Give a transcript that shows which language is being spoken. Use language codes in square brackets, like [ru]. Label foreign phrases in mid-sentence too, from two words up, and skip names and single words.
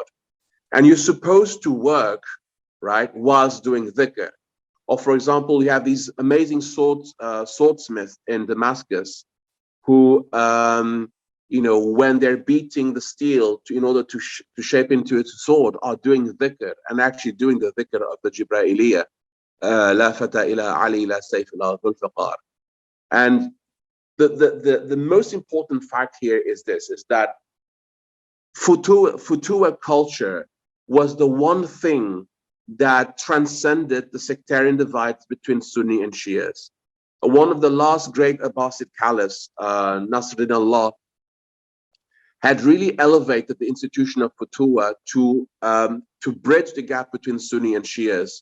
[en] And you're supposed to work, right, whilst doing dhikr. Or, for example, you have these amazing swordsmiths in Damascus who, when they're beating the steel in order to shape into its sword, are doing dhikr, and actually doing the dhikr of the Jibra'iliyah. [ar] لا فتى إلا علي لا سيف إلا ذو الفقار. [en] And the most important fact here is this, is that Futura culture was the one thing that transcended the sectarian divides between Sunni and Shias. One of the last great Abbasid caliphs, Nasruddin Allah, had really elevated the institution of Futura to bridge the gap between Sunni and Shias.